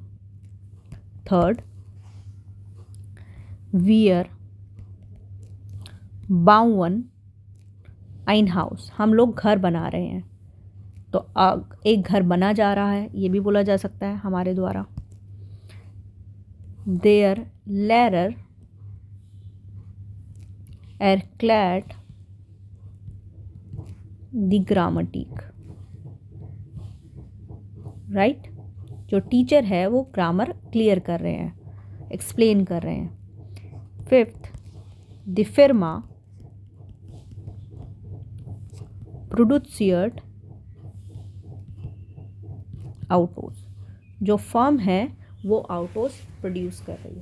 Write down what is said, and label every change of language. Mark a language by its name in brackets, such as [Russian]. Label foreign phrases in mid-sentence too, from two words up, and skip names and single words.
[Hindi] थर्ड, [German] wir bauen ein Haus, [Hindi] हम लोग घर बना रहे हैं, तो एक घर बना जा रहा है, ये भी बोला जा सकता है हमारे द्वारा। [German] der Lehrer erklärt die Grammatik, [Hindi] राइट। जो टीचर है वो [English] grammar clear [Hindi] कर रहे हैं, एक्सप्लेन कर रहे हैं। फिफ्थ, [German] die Firma produziert Autos, [Hindi] जो फर्म है वो आउटोस प्रोड्यूस कर रही है।